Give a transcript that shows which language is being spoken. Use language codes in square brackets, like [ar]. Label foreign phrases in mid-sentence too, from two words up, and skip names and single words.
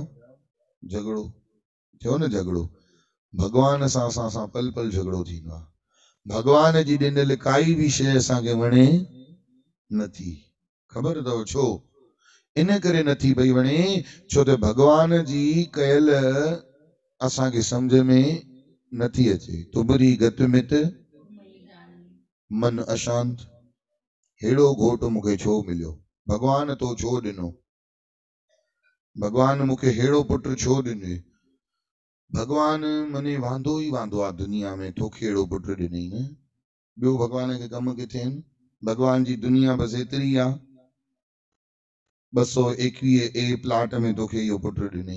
[sd] झगड़ो थियो न, झगड़ो भॻवान सां असां सां पल पल झगड़ो थींदो आहे। भॻवान जी ॾिनल काई बि शइ असांखे वणे नथी। ख़बर अथव छो? इन करे नथी पई वणे छो त भॻवान जी कयल असांखे सम्झ में नथी अचे। तुबरी गत मित मन अशांत, हेड़ो घोट मूंखे छो मिलियो? भॻवान तो छो ॾिनो? भॻवान मूंखे हेड़ो पुटु छो ॾिने? भॻवान मने वांदो ई वांदो आहे दुनिया में, तोखे हेड़ो पुटु ॾिनई न। ॿियो भॻवान खे कम किथे आहिनि? भॻवान जी दुनिया बसि एतिरी आहे, 221 ए प्लाट में तोखे इहो पुटु ॾिनई।